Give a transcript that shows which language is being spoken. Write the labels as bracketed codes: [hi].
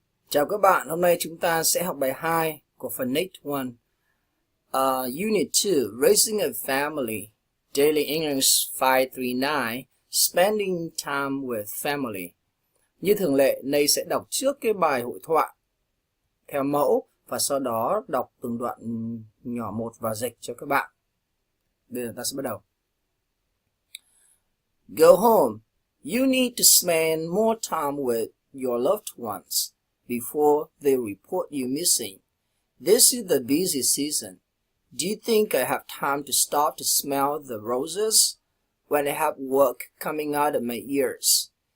[vi] Chào các bạn, hôm nay chúng ta sẽ học bài 2 của phần Next One. [en] Unit 2, Raising a Family, Daily English 539, Spending Time with Family. [vi] Như thường lệ, Nay sẽ đọc trước cái bài hội thoại theo mẫu và sau đó đọc từng đoạn nhỏ một và dịch cho các bạn. Bây giờ ta sẽ bắt đầu. [en] Go home. You need to spend more time with your loved ones before they report you missing. This is the busy season. Do you think I have time to stop to smell the roses when I have work coming out of my ears?